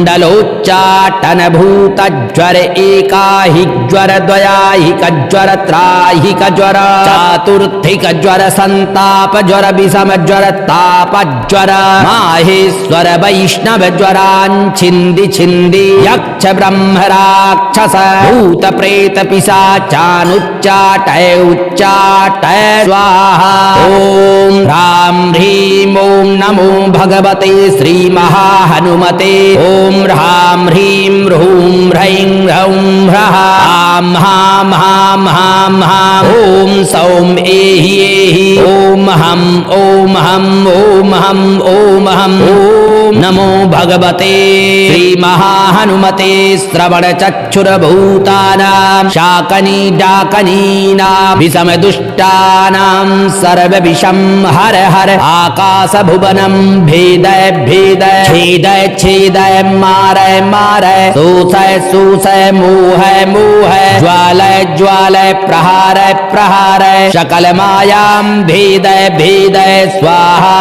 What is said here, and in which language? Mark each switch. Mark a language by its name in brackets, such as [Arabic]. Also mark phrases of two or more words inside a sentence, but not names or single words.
[Sanskrit] मण्डलोच्चाटन भूतज्वर एकाहिक ज्वर द्वयाहिक ज्वर त्राहिक ज्वर चातुर्थिक ज्वर संताप ज्वर विषम ज्वर ताप ज्वर माहेश्वर वैष्णव ज्वरान्छिन्दी छिन्दी यक्ष ब्रह्म राक्षस भूत प्रेत पिशाचानुच्चाटय उच्चाटय स्वाहा। ओम ह्रां ह्रीं ओं नमो भगवते श्री महाहनुमते। ओम ह्रां ह्रीं ह्रूं ह्रैं ह्रौं ह्रः आं हां हां हां हां ओम सौं एहि एहि ओम हं ओम हं ओम हं ओम हं ओम नमो भगवते श्री महाहनुमते। श्रवण चक्षुरभूतानां शाकनी डाकनीनां विषम दुष्टानां सर्व विषं हर हर आकाश भुवनं भेदय भेदय छेदय छेदय मारय मारय शोषय शोषय मोहय मोहय ज्वालय ज्वालय प्रहारय प्रहारय सकल मायां भेदय भेदय स्वाहा।